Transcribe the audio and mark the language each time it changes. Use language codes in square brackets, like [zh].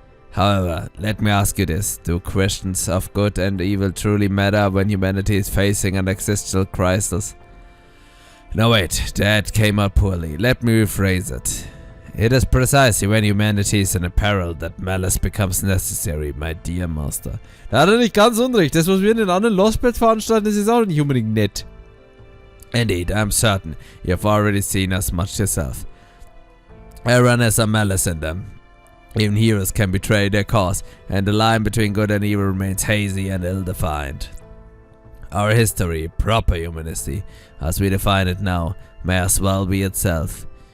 [en] However, let me ask you this, do questions of good and evil truly matter when humanity is facing an existential crisis? No wait, that came out poorly, let me rephrase it. It is precisely when humanity is in a peril that malice becomes necessary, my dear master. [de] Da hat er nicht ganz unrecht, das was wir in den anderen Lostbelt veranstalten, das ist auch nicht unbedingt nett. [en] Indeed, I'm certain you've already seen as much yourself. Everyone has a malice in them. Even heroes can betray their cause, and the line between good and evil remains hazy and ill-defined. Our history, proper humanity, as we define it now, may as well be itself.